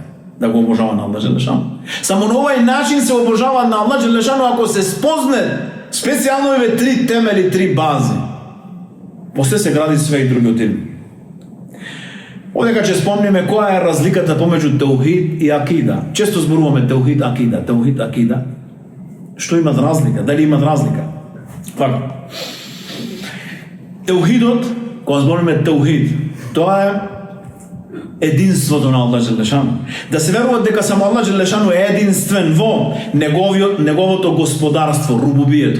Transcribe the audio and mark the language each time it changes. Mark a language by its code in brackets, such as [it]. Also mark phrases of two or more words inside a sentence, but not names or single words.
[mk] Да го обожава на Аллах Джелешану. Само на овај начин се обожава на Аллах Джелешану ако се спозне специјално овие три темели, три бази. После се гради све и други од им. Одека ќе спомниме која е разликата помеѓу теухид и акида. Често зборуваме теухид, акида, теухид, акида. Што имат разлика? Дали имат разлика? Така. Теухидот, кога збориме теухид, тоа е единството на Аллах Джелешану. Да се верува дека само Аллах Джелешану е единствен во неговото господарство, рубубието.